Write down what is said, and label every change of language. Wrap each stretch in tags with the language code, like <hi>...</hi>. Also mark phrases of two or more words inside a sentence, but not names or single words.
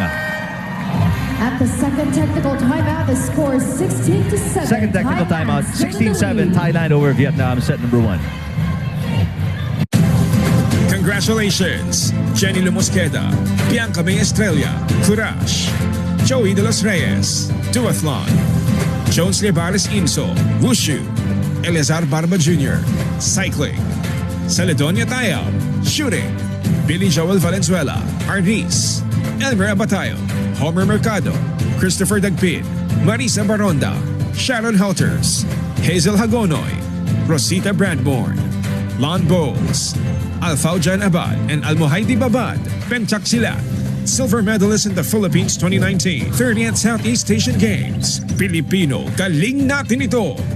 <en>At the second technical timeout, the score is 16-7. Second technical timeout, 16-7, Thailand over Vietnam, set number 1. Congratulations, Jenny Lumosqueda, Bianca May Estrella, Courage, Joey De Los Reyes, Duathlon, Jones Lebares Inso, Wushu, Eleazar Barba Jr., Cycling, Celedonia Tayab, Shooting, Billy Joel Valenzuela, Arnis, Elmer Abatayo, Homer Mercado, Christopher Dagpin, Marisa Baronda, Sharon Helters, Hazel Hagonoy, Rosita Bradborn, Lon Bowles, Alfaujan Abad, and Almohaidi Babad, Penchak Silat, silver medalist in the Philippines 2019 30th Southeast Asian Games.</en> <tl>Pilipino, galing natin ito!</tl>